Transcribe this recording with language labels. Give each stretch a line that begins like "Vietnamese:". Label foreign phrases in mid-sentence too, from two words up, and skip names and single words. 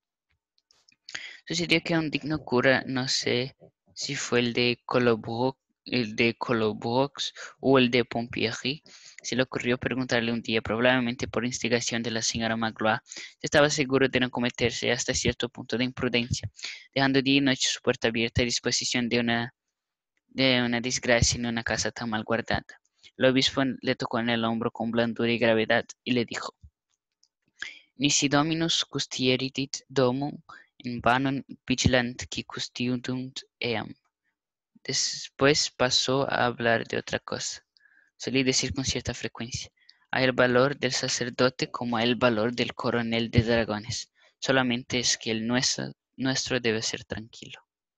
Spanish: Sucedió que a un digno cura, no sé si fue el de Colobrox o el de Pompierry, se le ocurrió preguntarle un día, probablemente por instigación de la señora Magloire, si estaba seguro de no cometerse hasta cierto punto de imprudencia, dejando día y noche su puerta abierta a disposición de una desgracia en una casa tan mal guardada. El obispo le tocó en el hombro con blandura y gravedad y le dijo:
Latin: Nisi Dominus custodierit domum in vano vigilant qui custodiunt eam.
Spanish: Después pasó a hablar de otra cosa. Solía decir con cierta frecuencia: hay el valor del sacerdote como hay el valor del coronel de dragones. Solamente es que el nuestro debe ser tranquilo.